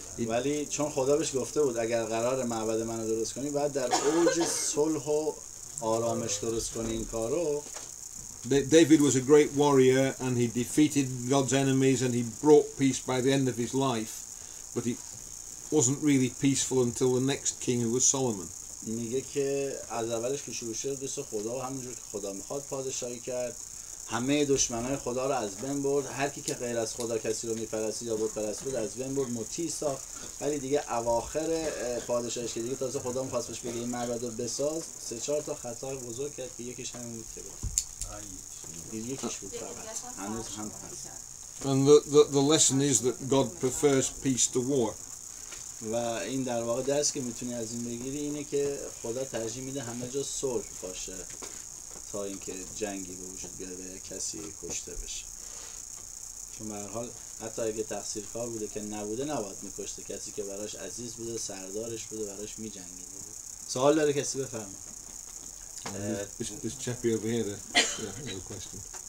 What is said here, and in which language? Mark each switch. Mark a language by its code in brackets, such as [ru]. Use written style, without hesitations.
[fa] ولی چون خدا بهش گفته بود اگر قرار معبد منو درست کنی باید در اوج صلح و آرامش درست کنی این کارو. [en] David was a great warrior and he defeated God's enemies and he brought peace by the end of his life, but he wasn't really peaceful until the next king, who was Solomon. [fa] میگه که از اولش که شروع شد دوست خدا و همونجور که خدا میخواد پادشاهی کرد، همه دشمنای خدا رو از بین برد، هر کی که غیر از خدا کسی رو میپرستید یا بت پرست بود از بین برد، مطیع ساخت. ولی دیگه اواخر پادشاهیش که دیگه تازه خدا میخواست بهش بگه این معبد رو بساز، 3-4 تا خطا بزرگ کرد که یکیش همین بود که یکیش بود فقط هنوز هم هست. [en] And the lesson is that God prefers peace to war. [fa] و این در واقع درس که میتونی از این بگیری اینه که خدا ترجیح میده همه جا صلح باشه تا اینکه جنگی به وجود بیاد و کسی کشته بشه. چون به هر حال حتی اگه تقصیرکار بوده که نبوده نباید میکشته، کسی که براش عزیز بوده، سردارش بوده، براش میجنگیده. سوال داره کسی بفرمایید. [en] This chappy over here, no question.